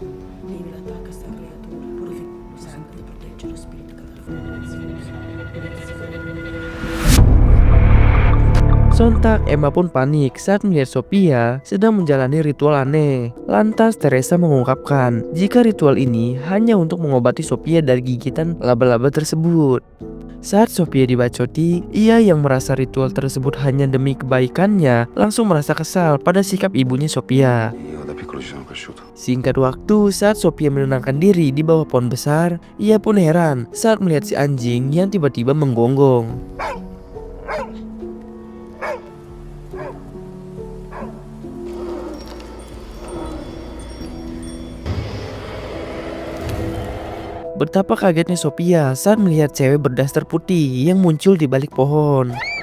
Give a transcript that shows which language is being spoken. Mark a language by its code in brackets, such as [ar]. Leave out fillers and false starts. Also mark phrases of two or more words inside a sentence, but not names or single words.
[id] Sontak Emma pun panik saat melihat Sophia sedang menjalani ritual aneh. Lantas Teresa mengungkapkan jika ritual ini hanya untuk mengobati Sophia dari gigitan laba-laba tersebut. Saat Sophia dibacoti, ia yang merasa ritual tersebut hanya demi kebaikannya langsung merasa kesal pada sikap ibunya Sophia. [it] Io da piccolo ci sono cresciuto. [id] Singkat waktu, saat Sophia menenangkan diri di bawah pohon besar, ia pun heran saat melihat si anjing yang tiba-tiba menggonggong. Betapa kagetnya Sophia saat melihat cewek berdaster putih yang muncul di balik pohon.